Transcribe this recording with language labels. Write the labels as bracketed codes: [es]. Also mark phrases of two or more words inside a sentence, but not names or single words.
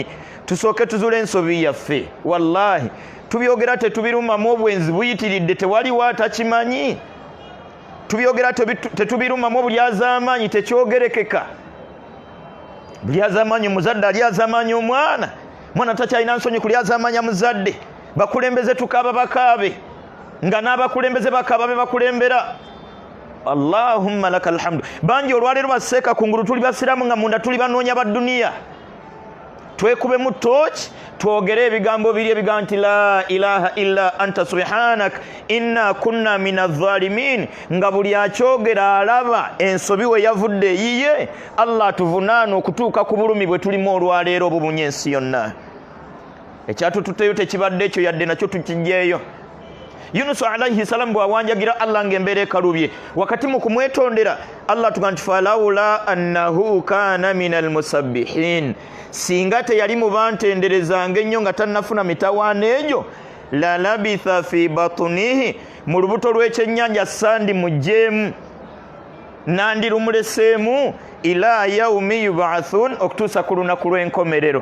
[lg] Tusooke tuzuule ensobi yaffe wallahi tubyogera tetubirumamu obwenzi buyitiridde tewaliwo atakimanyi tubyogera tetubirumamu buli az'amaanyi tekyogerekeka buli az'amaanyi omuzadde ali az'amaanyi omwana takyalina nsonyi kuli az'amaanyi muzadde bakulembeze tukaaba bakaabe nga n'abakulembeze bakaaba be bakulembera. [ar] اللهم لك الحمد. [lg] Bangi olwaleero baseeka kungulu tuli basiraamu nga munda tuli banoonya ba duniya twekube mu ttooki twogere ebigambo biri ebigambo nti [ar] لا إله إلا أنت سبحانك إنا كنا من الظالمين [lg] nga buli akyogera alaba ensobi we yavudde eyiye Allah atuvunaana okutuuka ku bulumi bwe tulimu olwaleero obubunye ensi yonna. Ekyatututteyo tekibadde ekyo yadde nakyo tukijjeeyo. Yunus [ar] عليه السلام [lg] bwawanjagira Allah ng'embeera ekalubye wakati mu kumwetondera Allah tuga nti [ar] فلولا أنه كان من المسبحين [lg] singa teyali mu bantenderezanga ennyo nga tannafuna mitawaana egyo [ar] للبث في بطنه [lg] mu lubuto lw'ekyennyanja sandi mugjeemu nandirumuleseemu [ar] إلى يوم يبعثون [lg] okutuusa ku lunaku lw'enkomerero.